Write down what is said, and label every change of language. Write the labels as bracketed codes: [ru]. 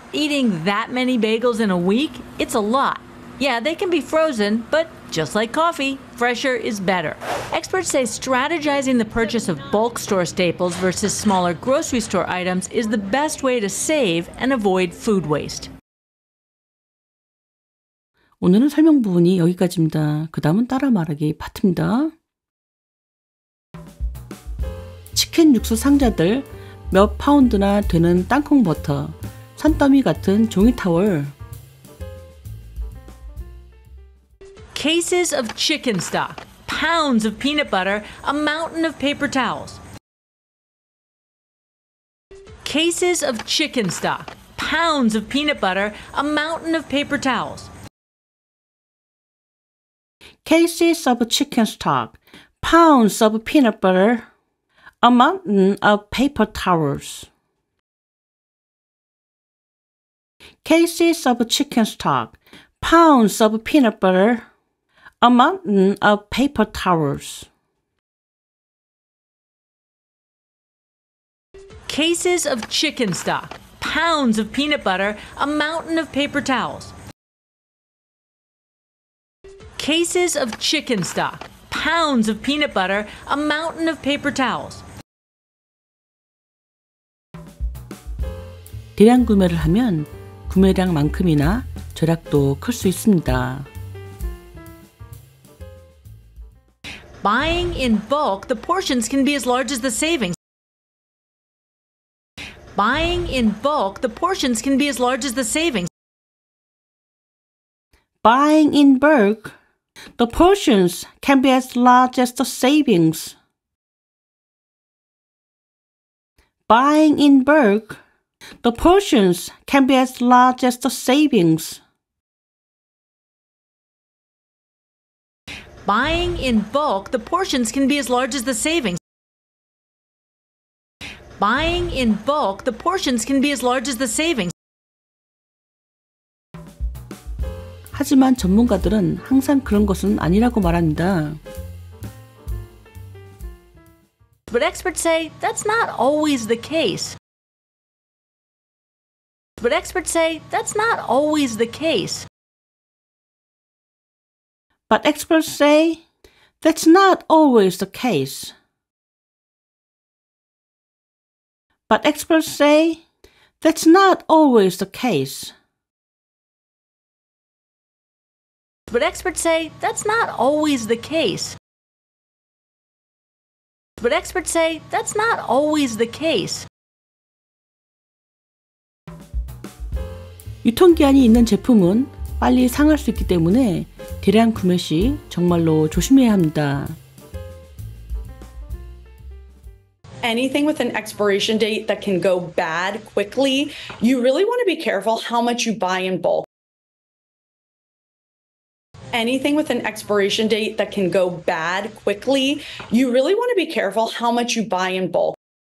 [en] Eating that many bagels in a week, it's a lot. Yeah, they can be frozen, but just like coffee, fresher is better. Experts say strategizing the purchase of bulk store staples versus smaller grocery store items is the best way to save and avoid food waste. [ko] 오늘은 설명 부분이 여기까지입니다. 그 다음은 따라 말하기 파트입니다. 치킨 육수 상자들, 몇 파운드나 되는 땅콩 버터, 산더미 같은 종이 타월, [en] cases of chicken stock, pounds of peanut butter, a mountain of paper towels. Cases of chicken stock, pounds of peanut butter, a mountain of paper towels. cases of chicken stock, pounds of peanut butter, a mountain of paper towels. Cases of chicken stock, pounds of peanut butter, a mountain of paper towels. Cases of chicken stock, pounds of peanut butter, a mountain of paper towels. Cases of chicken stock, pounds of peanut butter, a mountain of paper towels. [ko] 대량 구매를 하면 구매량만큼이나 절약도 클 수 있습니다. [en] Buying in bulk, the portions can be as large as the savings. Buying in bulk, the portions can be as large as the savings. Buying in bulk, the portions can be as large as the savings. Buying in bulk, the portions can be as large as the savings. Buying in bulk, the portions can be as large as the savings. Buying in bulk, the portions can be as large as the savings. [ko] 하지만 전문가들은 항상 그런 것은 아니라고 말합니다. [en] But experts say that's not always the case. But experts say that's not always the case. But experts say that's not always the case. But experts say that's not always the case. But experts say that's not always the case. But experts say that's not always the case. [ko] 유통기한이 있는 제품은 빨리 상할 수 있기 때문에 대량 구매 시 정말로 조심해야 합니다. [en] Anything with an expiration date that can go bad quickly, you really want to be careful how much you buy in bulk. Anything with an expiration date that can go bad quickly, you really want to be careful how much you buy in bulk.